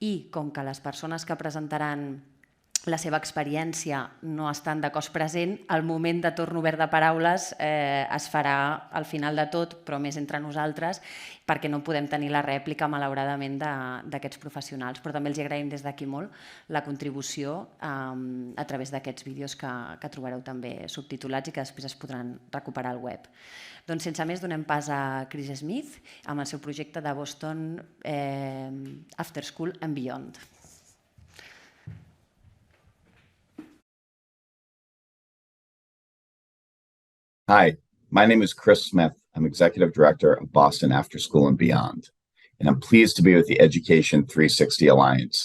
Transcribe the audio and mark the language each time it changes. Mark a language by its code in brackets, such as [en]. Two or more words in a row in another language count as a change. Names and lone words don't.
[ca] I com que les persones que presentaran la seva experiència no estan de cos present, el moment de torn obert de paraules es farà al final de tot, però més entre nosaltres, perquè no podem tenir la rèplica, malauradament, d'aquests professionals. Però també els agraïm des d'aquí molt la contribució a través d'aquests vídeos que trobareu també subtitulats i que després es podran recuperar al web. Doncs sense més donem pas a Chris Smith amb el seu projecte de Boston After School and Beyond. [en] Hi, my name is Chris Smith. I'm Executive Director of Boston After School and Beyond, and I'm pleased to be with the Education 360 Alliance.